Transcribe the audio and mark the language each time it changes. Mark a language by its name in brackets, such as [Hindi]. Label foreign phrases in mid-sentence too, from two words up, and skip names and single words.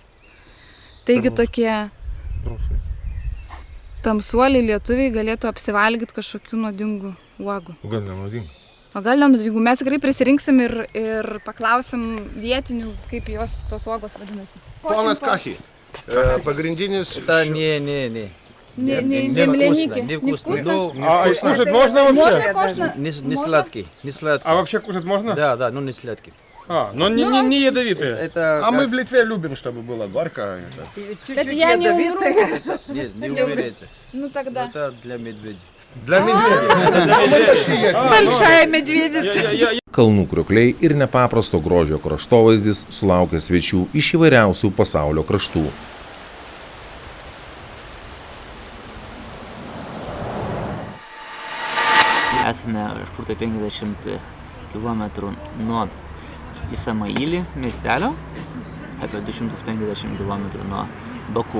[Lithuanian] Taigi tokie tamsuoliai lietuviai galėtų apsivalgyti kažkokių nuodingų uogų. O gal nenuodingų? O gal nenuodingų. Mes tikrai prisirinksim ir paklausim vietinių, kaip jos tos uogos vadinasi. Ponas Kachi, pagrindinis... [Russian] Не земляники. Невкусно. А кушать можно вообще? Можно. Не сладкий. А вообще кушать можно? Да, но не сладкий. Но не ядовитые. Это А мы в Литве любим, чтобы было горько. Это я не умру. Нет, не умерете. Ну тогда. Это для медведей. Для медведей. Большая медведица. [Lithuanian] Kalnų kriokliai ir nepaprasto grožio kraštovaizdis sulaukia svečių iš įvairiausių pasaulio kraštų. Esame kažkur tai 50 km nuo Ismailį miestelio, apie 250 km nuo Baku.